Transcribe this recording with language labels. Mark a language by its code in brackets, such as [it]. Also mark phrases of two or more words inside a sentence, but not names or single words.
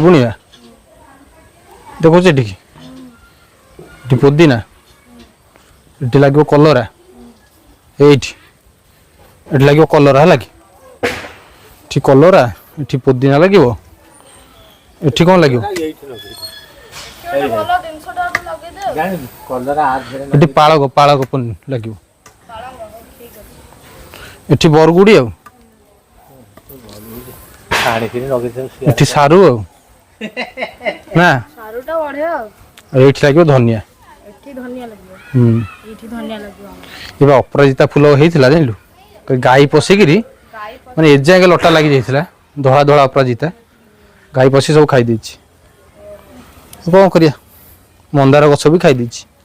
[hi] बुणिया देखो ये पुदीना ये लगे कलरा ये लगे कलरा है कि कलरा ये पुदीना लगे ये कौन लगे पालक पालक लगे ये बरगुड़ी [or] ଆଣିକିରି ଲଗେଇଦେବୁ ସିଏ ଏଠି ସାରୁ ଆଉ ନା ସାରୁଟା ବଢିଆ ଆଉ ଏଇଠି ଲାଗିବ ଧନିଆ ଏଠି ଧନିଆ ଲାଗିବ ହୁଁ ଏଇଠି ଧନିଆ ଲାଗିବ ଏବେ ଅପରାଜିତା ଫୁଲ ହେଇଥିଲା ଜାଣିଲୁ ଗାଈ ପଶିକିରି ମାନେ ଏଯାଏଁ ଲଟା ଲାଗି ଯାଇଥିଲା ଧଳା ଧଳା ଅପରାଜିତା ଗାଈ ପଶି ସବୁ ଖାଇ ଦେଇଛି କ'ଣ କରିବା ମନ୍ଦାର ଗଛ ବି ଖାଇ ଦେଇଛି